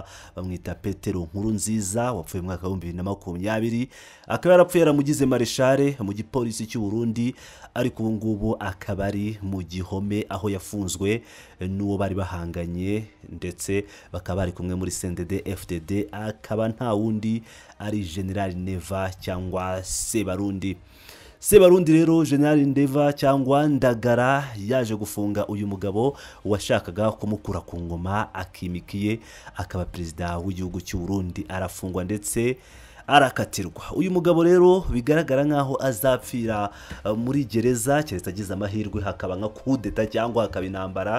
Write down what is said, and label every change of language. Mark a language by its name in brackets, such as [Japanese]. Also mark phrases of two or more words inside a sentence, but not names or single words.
[Kinyarwanda] Bamwita Petero Nkurunziza wapfuye mu mwaka wa 2020, akaba yarapfuye yaramugize Marshal mu gipolisi cy'u Burundi, ariko ubu ngubu akaba ari mu gihome aho yafunzwe n'uwo bari bahanganye, ndetse bakaba bari kumwe muri CNDD FDD. Akaba nta wundi ari General Neva cyangwa Sebarundi. Sebarundi rero, General Ndeva cyangwa Ndagara, yaje gufunga uyu mugabo washakaga kumukura ku ngoma akimikiye akaba perezida w'igihugu cy'u Burundi. Arafungwa ndetse arakatirwa. Uyu mugabo rero bigaragara nkaho azapfira muri gereza, keretse agize amahirwe hakaba nka kudeta cyangwa hakaba intambara.